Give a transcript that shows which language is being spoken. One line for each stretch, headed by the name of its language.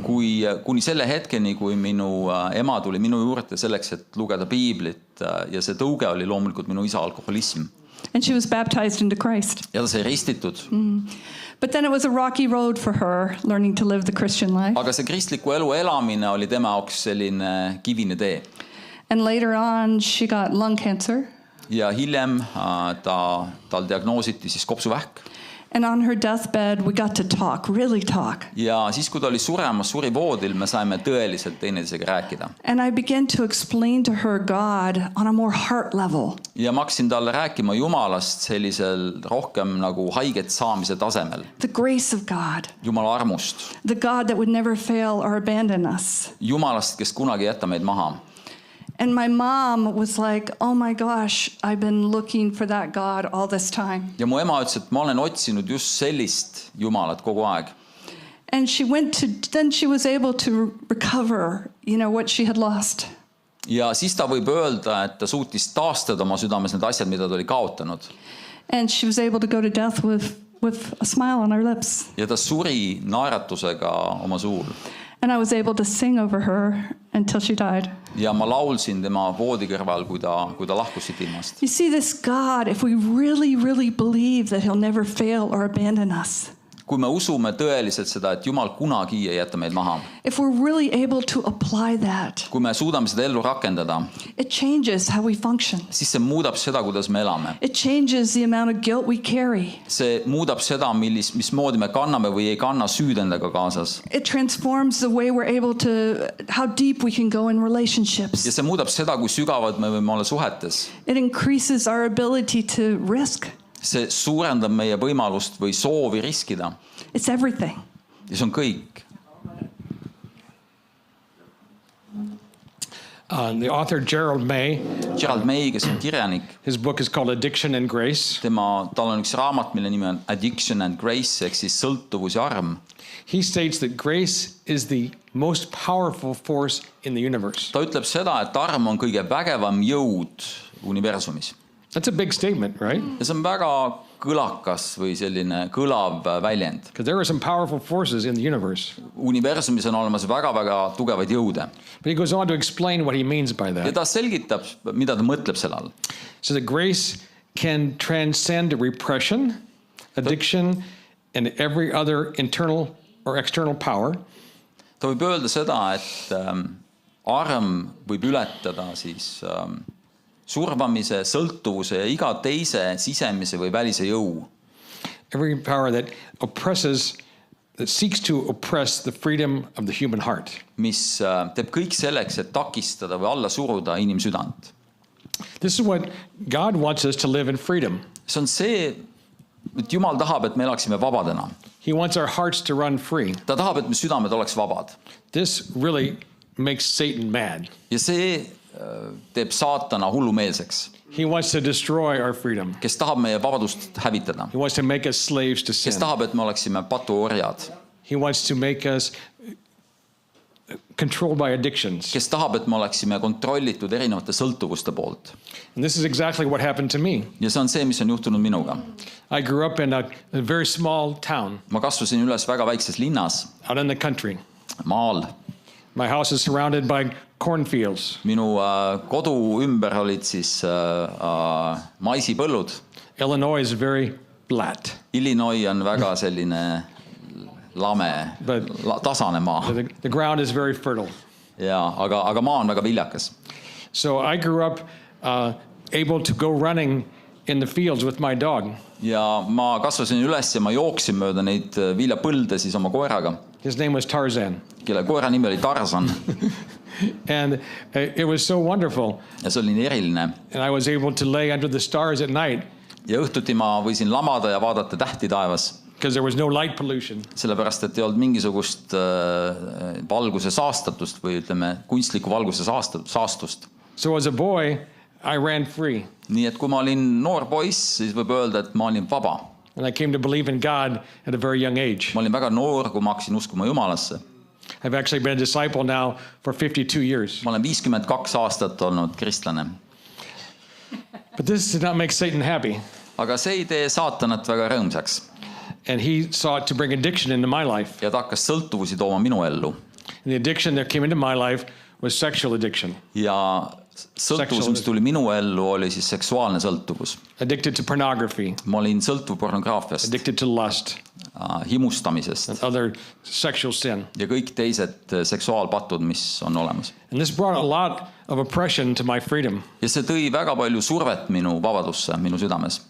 Estonian: Kuni selle hetkeni, kui minu ema tuli minu juurde selleks, et lugeda piiblit ja see tõuge oli loomulikult minu isa alkoholism.
English: And she was baptized into Christ.
Estonian: Ja ta sai ristitud.
English: But then it was a rocky road for her, learning to live the Christian life.
Estonian: Aga see kristliku elu elamine oli tema jaoks selline kivine tee.
English: And later on, she got lung cancer.
Estonian: Ja hiljem tal diagnoositi siis kopsuvähk.
English: And on her deathbed, we got to talk, really talk.
Estonian: Ja siis, kui ta oli suremas, suri voodil, me saime tõeliselt teineteisega rääkida.
English: And I began to explain to her God on a more heart level.
Estonian: Ja ma hakkasin talle rääkima Jumalast sellisel rohkem nagu haiget saamise tasemel.
English: The grace of God.
Estonian: Jumala armust.
English: The God that would never fail or abandon us.
Estonian: Jumalast, kes kunagi ei jäta meid maha.
English: And my mom was like, oh my gosh, I've been looking for that God all this time.
Estonian: Ja mu ema ütles, et ma olen otsinud just sellist Jumalat kogu aeg.
English: And then she was able to recover, what she had lost.
Estonian: Ja siis ta võib öelda, et ta suutis taastada oma südames need asjad, mida ta oli kaotanud.
English: And she was able to go to death with a smile on her lips.
Estonian: Ja ta suri naeratusega oma suul.
English: And I was able to sing over her until she died.
Estonian: Ja ma laulsin tema voodi kõrval, kui ta lahkus siit ilmast.
English: You see, this God, if we really, really believe that he'll never fail or abandon us.
Estonian: Kui me usume tõeliselt seda, et Jumal kunagi ei jäta meid maha.
English: If we're really able to apply that.
Estonian: Kui me suudame seda ellu rakendada.
English: It changes how we function.
Estonian: Siis see muudab seda, kuidas me elame.
English: It changes the amount of guilt we carry.
Estonian: See muudab seda, mismoodi me kanname või ei kanna süüd endaga kaasas.
English: It transforms the way we're able to, how deep we can go in relationships.
Estonian: Ja see muudab seda, kui sügavad me võime olla suhetes.
English: It increases our ability to risk.
Estonian: See suurendab meie võimalust või soovi riskida.
English: It's everything.
Estonian: ja see on kõik.
English: The author Gerald May,
Estonian: Gerald May, kes on kirjanik,
English: his book is called Addiction and Grace.
Estonian: tal on üks raamat, mille nimi on Addiction and Grace ehk siis sõltuvus ja arm.
English: He states that grace is the most powerful force in the universe.
Estonian: ta ütleb seda, et arm on kõige vägevam jõud universumis.
English: That's a big statement, right?
Estonian: ja see on väga kõlakas või selline kõlav väljend.
English: Because there are some powerful forces in the universe.
Estonian: Universumis on olemas väga-väga tugevaid jõude.
English: But he goes on to explain what he means by
Estonian: ja
English: that.
Estonian: ta selgitab, mida ta mõtleb selle all.
English: So that grace can transcend repression, addiction, and every other internal or external power.
Estonian: ta võib öelda seda, et arm võib ületada siis survamise, sõltuvuse ja iga teise sisemise või välise jõu.
English: Every power that oppresses, that seeks to oppress the freedom of the human heart.
Estonian: Mis teeb kõik selleks, et takistada või alla suruda inimsüdant.
English: This is what God wants us to live in freedom.
Estonian: See on see, et Jumal tahab, et me elaksime vabadena.
English: He wants our hearts to run free.
Estonian: Ta tahab, et me südamed oleks vabad.
English: This really makes Satan mad.
Estonian: Ja see teeb saatana hullumeelseks.
English: He wants to destroy our freedom.
Estonian: Kes tahab meie vabadust hävitada.
English: He wants to make us slaves to sin.
Estonian: Kes tahab, et me oleksime patuorjad.
English: He wants to make us controlled by addictions.
Estonian: Kes tahab, et me oleksime kontrollitud erinevate sõltuvuste poolt.
English: And this is exactly what happened to me.
Estonian: Ja see on see, mis on juhtunud minuga.
English: I grew up in a very small town
Estonian: Ma kasvasin üles väga väikses linnas,
English: out in the country.
Estonian: maal.
English: My house is surrounded by cornfields.
Estonian: Minu kodu ümber olid siis maisipõllud.
English: Illinois is very flat.
Estonian: Illinois on väga selline lame, tasane maa.
English: The ground is very fertile.
Estonian: Ja, aga maa on väga viljakas.
English: So I grew up able to go running in the fields with my dog.
Estonian: Ja ma kasvasin üles ja ma jooksin mööda neid viljapõlde siis oma koeraga,
English: His name was Tarzan.
Estonian: kelle koera nimi oli Tarzan.
English: And it was so wonderful.
Estonian: Ja see oli nii eriline.
English: And I was able to lay under the stars at night
Estonian: Ja õhtuti ma võisin lamada ja vaadata tähti taevas,
English: because there was no light pollution.
Estonian: sellepärast et ei olnud mingisugust valguse saastatust või ütleme kunstliku valguse saastust.
English: So as a boy, I ran free.
Estonian: Nii et kui ma olin noor poiss, siis võib öelda, et ma olin vaba.
English: And I came to believe in God at a very young age.
Estonian: Ma olin väga noor, kui ma hakkasin uskuma Jumalasse.
English: I've actually been a disciple now for 52 years.
Estonian: Ma olen 52 aastat olnud kristlane.
English: But this did not make Satan happy.
Estonian: Aga see ei tee saatanat väga rõõmsaks.
English: And he sought to bring addiction into my life.
Estonian: Ja ta hakkas sõltuvusi tooma minu ellu.
English: And the addiction that came into my life was sexual addiction.
Estonian: Ja sõltuvus, mis tuli minu ellu, oli siis seksuaalne sõltuvus.
English: Addicted to pornography.
Estonian: Ma olin sõltuv pornograafiast,
English: Addicted to lust.
Estonian: himustamisest
English: And other sexual sin.
Estonian: ja kõik teised seksuaalpatud, mis on olemas.
English: And this brought a lot of oppression to my freedom.
Estonian: Ja see tõi väga palju survet minu vabadusse, minu südames.